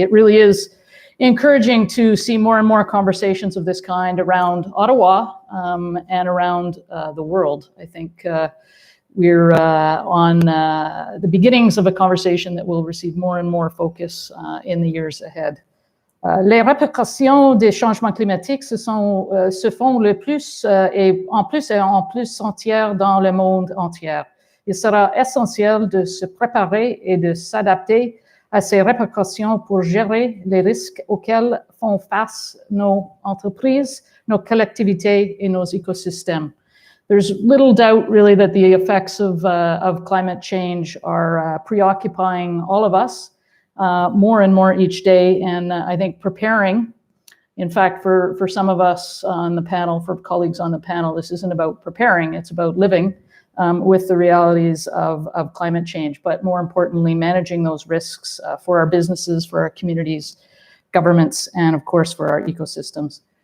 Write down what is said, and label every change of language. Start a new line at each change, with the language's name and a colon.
English: It really is encouraging to see more and more conversations of this kind around Ottawa and around the world. I think we're on the beginnings of a conversation that will receive more and more focus in the years ahead.
French: Les répercussions des changements climatiques se font le plus et en plus sentir dans le monde entier. Il sera essentiel de se préparer et de s'adapter à ces répercussions pour gérer les risques auxquels font face nos entreprises, nos collectivités et nos écosystèmes.
English: There's little doubt really that the effects of climate change are preoccupying all of us more and more each day. And I think preparing, in fact, for some of us on the panel, for colleagues on the panel, this isn't about preparing, it's about living with the realities of climate change, but more importantly, managing those risks for our businesses, for our communities, governments, and of course, for our ecosystems.